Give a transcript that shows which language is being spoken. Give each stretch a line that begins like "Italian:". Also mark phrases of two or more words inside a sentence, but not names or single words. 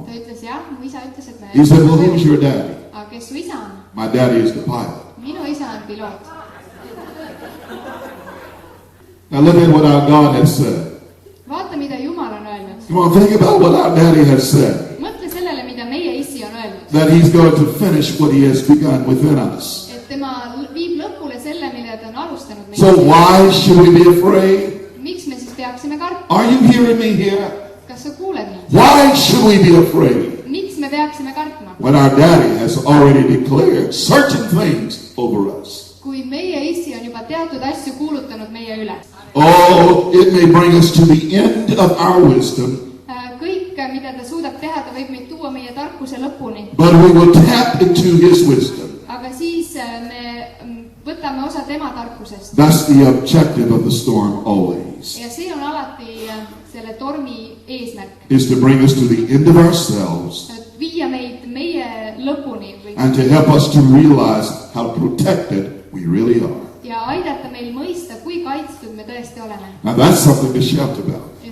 Estonian: Ta ütles, jah, mu isa ütles, et me
English: He said, well, who's your daddy?
Estonian: Aga kes su isa on?
English: My daddy is the pilot.
Estonian: Minu isa on piloot.
English: Now look at what our God has said.
Estonian: Vaata, mida Jumal on öelnud.
English: Come on, think about what our daddy has said.
Estonian: Mõtle sellele, mida meie isi on öelnud.
English: That he's going to finish what he has begun within us.
Estonian: Et tema viib lõpule selle, mille ta on alustanud meie.
English: So why should we be afraid?
Estonian: Miks me siis peaksime kartma?
English: Are you hearing me here?
Estonian: Kas sa kuuled mind?
English: Why should we be afraid?
Estonian: Miks me peaksime kartma?
English: When our daddy has already declared certain things over us.
Estonian: Kui meie isi on juba teatud asju kuulutanud meie üle.
English: Oh, it may bring us to the end of our wisdom.
Estonian: Kõik, mida ta suudab teha, ta võib meid tuua meie tarkuse lõpuni.
English: But we will tap into his wisdom.
Estonian: Aga siis me võtame osa tema tarkusest.
English: That's the objective of the storm always.
Estonian: Ja see on alati selle tormi eesmärk.
English: Is to bring us to the end of ourselves.
Estonian: Viia meid meie lõpuni.
English: And to help us to realize how protected we really are.
Estonian: Ja aidata meil mõista, kui kaitstud me tõesti oleme.
English: Now that's something to shout about.